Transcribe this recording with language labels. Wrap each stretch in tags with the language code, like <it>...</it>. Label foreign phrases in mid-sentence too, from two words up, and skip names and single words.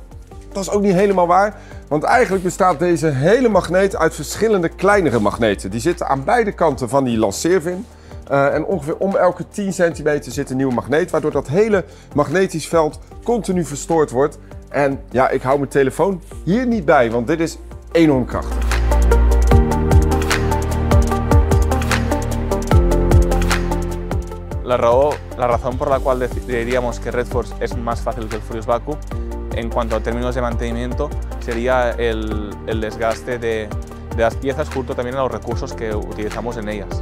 <nl>Hoewel, Dat is ook niet helemaal waar, want eigenlijk bestaat deze hele magneet uit verschillende kleinere magneten. Die zitten aan beide kanten van die lanceervin. En ongeveer om elke 10 centimeter zit een nieuwe magneet, waardoor dat hele magnetisch veld continu verstoord wordt. En ja, ik hou mijn telefoon hier niet bij, want dit is enorm krachtig.</nl> <es>La razón por la cual diríamos que RedForce es más fácil que el Furious Baku en cuanto a términos de mantenimiento sería el desgaste de las piezas junto también a los recursos que utilizamos en ellas.</es>